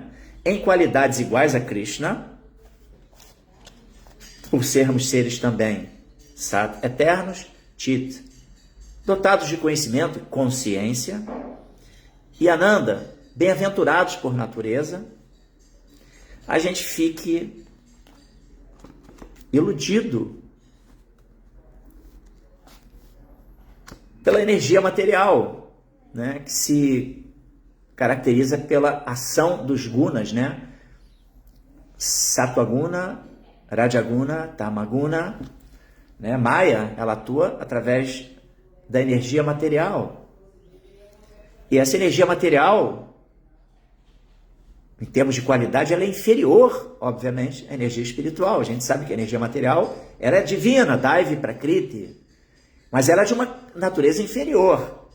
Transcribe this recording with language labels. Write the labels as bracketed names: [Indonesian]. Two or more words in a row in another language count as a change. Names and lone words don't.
[Portuguese] Em qualidades iguais a Krishna, por sermos seres também Sat, eternos, Chit, dotados de conhecimento, consciência, e Ananda, bem-aventurados por natureza, a gente fique iludido pela energia material, né, que se caracteriza pela ação dos gunas, né? [Sanskrit] Sattva-guna, Rajaguna, [Portuguese] Tamaguna, né? Maya, ela atua através da energia material. E essa energia material, em termos de qualidade, ela é inferior, obviamente, à energia espiritual. A gente sabe que a energia material era divina, [Sanskrit] Daivi Prakriti, [Portuguese] mas ela é de uma natureza inferior.